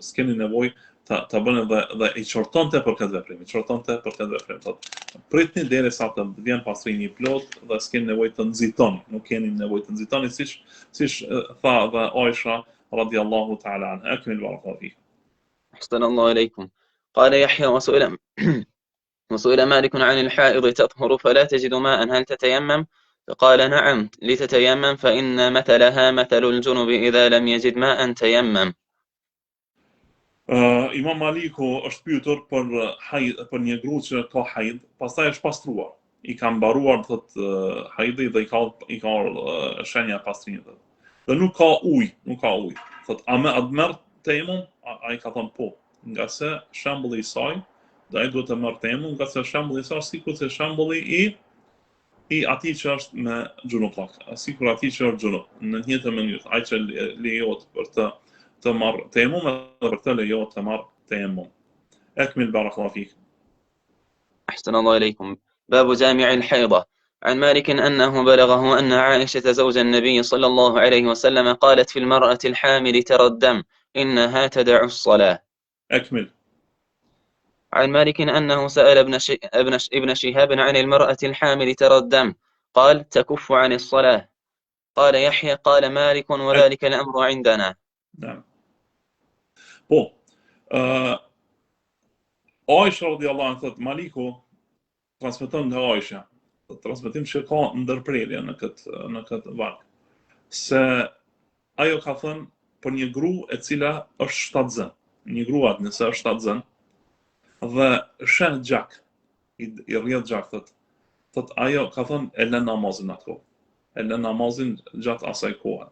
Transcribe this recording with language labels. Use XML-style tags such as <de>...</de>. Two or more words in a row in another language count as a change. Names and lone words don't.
<sq>S'keni nevojë ta bëni dhe i çortonte për këtë veprim, thotë pritni derisa të vjen pastrimi i plot dhe s'keni nevojë të nxitoni, nuk keni nevojë të nxitoni siç tha dhe Aisha</sq> <ar>رضي الله تعالى عنها. أكمل بارك الله فيك. أحسن الله إليكم. قال يحيى وسئل مالك عن الحائض تطهر فلا تجد ماء هل تتيمم؟ فقال نعم لتتيمم فإن مثلها مثل الجنب إذا لم يجد ماء تيمم.</ar> <sq>Imam Maliku është pyetur për një grua që ka haid, pastaj është pastruar. I ka mbaruar thotë haidi dhe i ka shenja pastrimit. Dhe nuk ka ujë. Thotë a merr tejemum? Ai ka thënë po, nga se shembulli i saj, dhe ai duhet të merr tejemum, nga se shembulli i saj sikur se shembulli i atij që është me gjunuplak, sikur atij që është gjunup, në të njëjtën mënyrë, ai që lejohet për të marr tejemum dhe për të lejohet të marr tejemum.</sq> <ar>أكمل بارك الله فيك. أحسن الله إليكم. باب جامع الحيضة. عن مالك أنه بلغه أن عائشة زوج النبي صلى الله عليه وسلم قالت في المرأة الحامل ترى الدم إنها تدع الصلاة. أكمل. عن مالك أنه سأل ابن شهاب عن المرأة الحامل ترى الدم قال تكف عن الصلاة. قال يحيى قال مالك وذلك الأمر عندنا. نعم.</ar> <sq>Po, Aisha</sq> <ar>رضي الله عنها</ar> <sq>thot Maliku transmeton nga Aisha, transmetim që ka ndërprerje në këtë varg, se ajo ka thënë për një grua e cila është shtatzën, një grua nëse është shtatzën dhe sheh gjak, i rrjedh gjak, thot ajo ka thënë e lën namazin atë, e lën namazin gjatë asaj kohe.</sq>